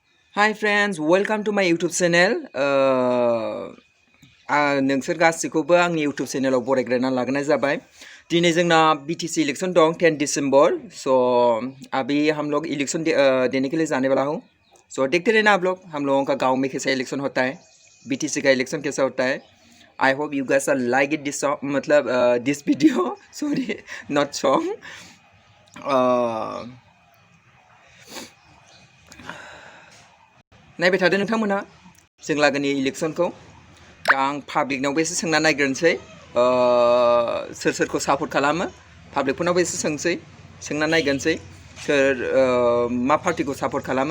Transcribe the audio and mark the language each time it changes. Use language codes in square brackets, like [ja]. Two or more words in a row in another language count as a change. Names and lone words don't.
[en] Hi friends, welcome to my YouTube channel. [brx] नोंसोर गासिखौबो आंनि YouTube चेनेलाव बरायग्रोना लाग्रोनाय जाबाय। दिनै जोंना BTC इलेक्शन दं 10 दिसंबर। [hi] सो अभी हम लोग इलेक्शन देने के लिए जाने वाला हूँ। सो देखते रहना आप लोग, हम लोगों का गांव में कैसा इलेक्शन होता है, BTC का इलेक्शन कैसा होता है। [en] I hope you guys are like it this song, मतलब this video. Sorry, not song. [brx] नायबाय थादो नोंथांमोनहा जों लागोनि इलेक्शनखौ। दा आं पाब्लिकनावबो एसे सोंना नायग्रोनोसै सोर सोरखौ सापर्ट खालामो। पाब्लिकफोरनावबो एसे सोंना नायग्रोनोसै सोर मा पार्टिखौ सापर्ट खालामो।